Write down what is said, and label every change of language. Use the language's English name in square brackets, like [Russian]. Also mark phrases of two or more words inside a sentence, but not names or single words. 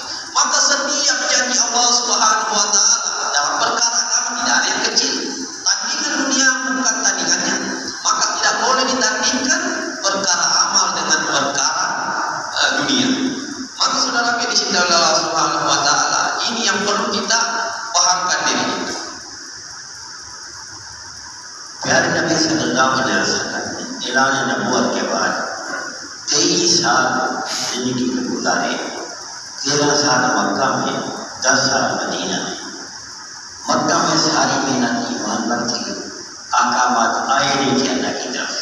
[Indonesian] Maka setiap janji [Arabic] الله سبحانه وتعالى [Indonesian] dalam perkara agama tidak ada yang kecil. Tandingan dunia bukan tandingannya, maka tidak boleh ditandingkan perkara amal dengan perkara dunia. Maka saudara yang dicintai oleh [Arabic] الله سبحانه وتعالى, [Indonesian] ini yang perlu kita pahamkan diri kita. [Urdu] پیارے نبی [Arabic] صلی اللہ علیہ وسلم [Urdu] نے اعلان نبوت کے بعد 23 سال زندگی میں گزارے، 13 سال مکہ میں، 10 سال مدینہ میں۔ مکہ میں ساری محنت ایمان پر تھی، احکامات آئے نہیں تھے اللہ کی طرف سے۔